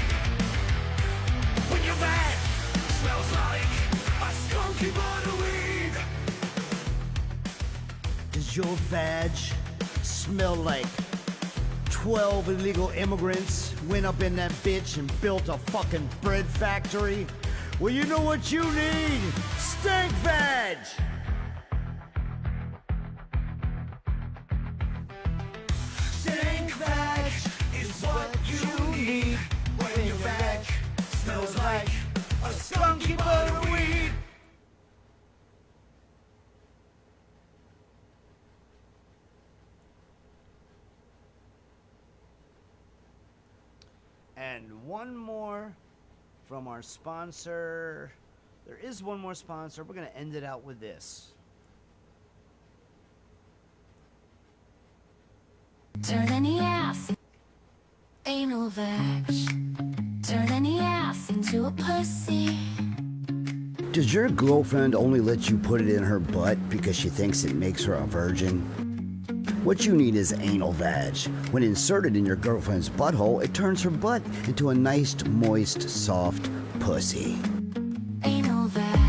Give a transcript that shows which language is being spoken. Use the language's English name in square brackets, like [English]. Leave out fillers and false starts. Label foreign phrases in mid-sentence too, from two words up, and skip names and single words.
[English] When your bag smells like a skunky butterweed. Does your vag smell like 12 illegal immigrants went up in that bitch and built a fucking bread factory? Well, you know what you need? Stank vag! Stank vag is what you need. When your vag smells like a skunky butterweed. And one more from our sponsor. There is one more sponsor. We're going to end it out with this. Turn any ass, anal vag. Turn any ass into a pussy. Does your girlfriend only let you put it in her butt because she thinks it makes her a virgin? What you need is anal vag. When inserted in your girlfriend's butthole, it turns her butt into a nice, moist, soft pussy. Anal vag.